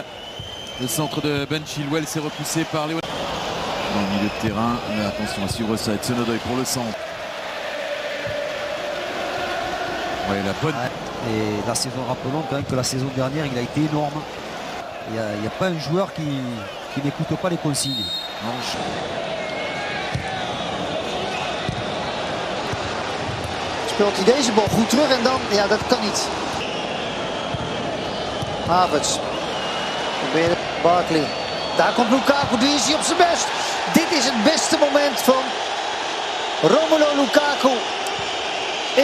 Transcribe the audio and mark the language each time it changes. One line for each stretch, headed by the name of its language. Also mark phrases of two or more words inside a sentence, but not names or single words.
French: Le centre de Ben Chilwell s'est repoussé par les... Dans le milieu de terrain. Mais attention à suivre ça. Hudson-Odoi pour le centre. Ouais, la bonne... Et la saison, rappelons quand même que la saison dernière, il a été énorme. Il n'y a pas un joueur qui n'écoute pas les consignes.
Dutch: Speelt hij deze bal goed terug en dan, ja, dat kan niet. Havertz. Probeert Barkley. Daar komt Lukaku, die is hij op zijn best. Dit is het beste moment van Romelu Lukaku in de wedstrijd.